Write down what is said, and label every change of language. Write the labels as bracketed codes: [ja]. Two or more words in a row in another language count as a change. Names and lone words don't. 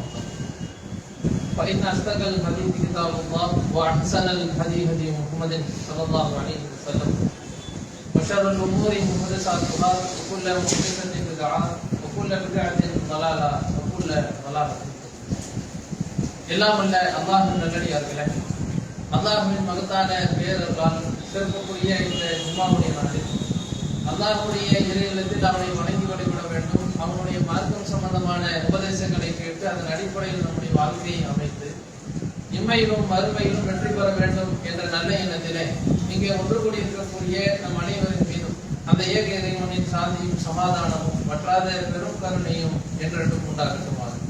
[ar] فإن أصدق الحديث كتاب الله وأحسن الهدي هدي محمد صلى الله عليه وسلم وشر الأمور محدثاتها وكل محدثة بدعة وكل بدعة ضلالة وكل ضلالة [ta] எல்லாம் வல்ல அல்லாஹ்வின் நல்லடியார்களே, அல்லாஹ்வின் மகத்தான பேரருளால் சிறப்புக்குரிய இந்த ஜும்மாவுடைய நாளில் அல்லாஹ்வுடைய இறையிலத்தில் அவனை வணங்கி வழிபட வேண்டும், அவனுடைய மார்க்கம் சம்பந்தமான உபதேசங்களை கேட்டு அதன் அடிப்படையில் நம்முடைய வாழ்க்கையை அமைத்து இம்மையிலும் மறுமையிலும் வெற்றி பெற வேண்டும் என்ற நல்ல எண்ணத்திலே இங்கே ஒன்று கூடியிருக்கக்கூடிய நம் அனைவரின் மீதும் அந்த ஏக இறைவனின் சாந்தியும் சமாதானமும் வற்றாத பெரும் கருணையும் என்றென்றும் உண்டாகட்டுமாக.